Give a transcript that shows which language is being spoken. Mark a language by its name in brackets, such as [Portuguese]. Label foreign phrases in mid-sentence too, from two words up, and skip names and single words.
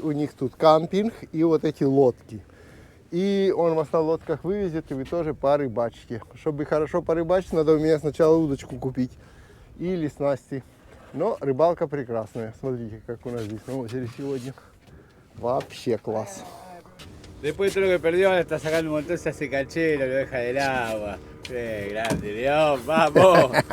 [Russian] У них тут кампинг и вот эти лодки. И он вас на лодках вывезет, и вы тоже порыбачите. Чтобы хорошо порыбачить, надо у меня сначала удочку купить. Или снасти. Но рыбалка прекрасная. Смотрите, как у нас здесь на озере сегодня. Вообще класс. [Spanish] Después de todo lo que perdió, ahora está sacando un montón, se hace canchero, lo deja del agua. Qué grande, León, vamos.